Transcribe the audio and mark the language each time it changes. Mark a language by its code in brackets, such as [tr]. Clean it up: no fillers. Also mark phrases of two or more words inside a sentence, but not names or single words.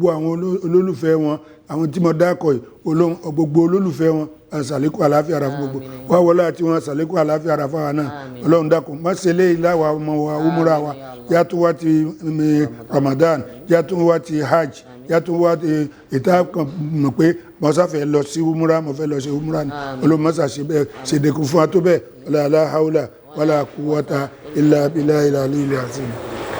[yo] àwọn olólùfẹ́ wọn àwọn tí mo dákọ̀ yìí gbogbo olólùfẹ́ wọn sàlékún àlàáfíà ara fún gbogbo wá wọlé àti wọn sàlékún àlàáfíà ara fún wa náà ọlọ́run dákun má ṣe lé ìláwà ọmọ wa umra wa yàtọ̀ wá ti Ramadan yàtọ̀ wá ti hajj yàtọ̀ wá ti ìta kan mọ̀ pé mo sáfẹ́ lọ sí umra mo fẹ́ lọ sí umra ni ọlọ́run má ṣàṣe bẹ́ẹ̀ ṣèdèkùn fún wa tó bẹ́ẹ̀ [ar] ولا حول ولا قوة إلا بالله العلي العظيم.